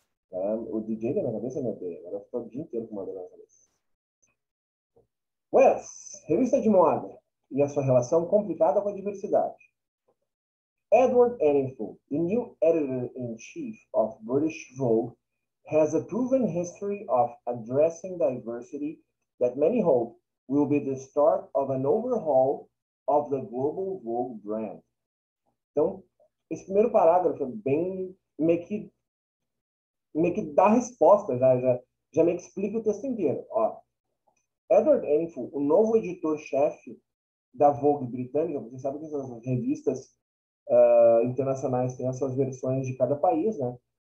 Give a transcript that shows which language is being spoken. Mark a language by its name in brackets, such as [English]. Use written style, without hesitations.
[Portuguese] O DJ da minha cabeça me odeia. Agora fica o dia inteiro com uma dor na cabeça. Wes, revista de moda e a sua relação complicada com a diversidade. [English] Edward Enninful, the new editor-in-chief of British Vogue, has a proven history of addressing diversity that many hope will be the start of an overhaul of the global Vogue brand. [Portuguese] Então, esse primeiro parágrafo é bem meio que dá resposta, já meio que explica o texto inteiro. Ó, Edward Enninful, o novo editor-chefe da Vogue britânica, você sabe que as revistas internacionais têm as suas versões de cada país, né?